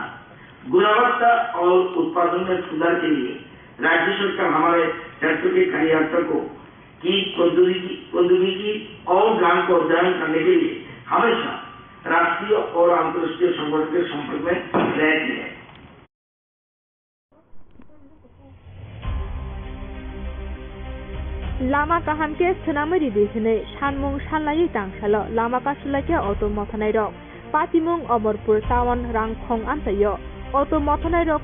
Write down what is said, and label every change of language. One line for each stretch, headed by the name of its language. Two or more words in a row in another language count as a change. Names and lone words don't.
Hindi: गुणवत्ता और उत्पादन में सुधार के लिए राज्य सरकार हमारे क्षेत्र के कार्यकर्ताओं की प्रौद्योगिकी और ज्ञान को अध्ययन करने के लिए हमेशा राष्ट्रीय और अंतर्राष्ट्रीय संगठन के संपर्क में रहती है।
Kok Borok: लामा काहामके सोनामरी दिसने सानमुं सानलायै दांसालो लामा कासुलाके अटो मथनाय रक पातिमुं अमरपुर टाउन रांखं आमसायो अटो मथनाय रक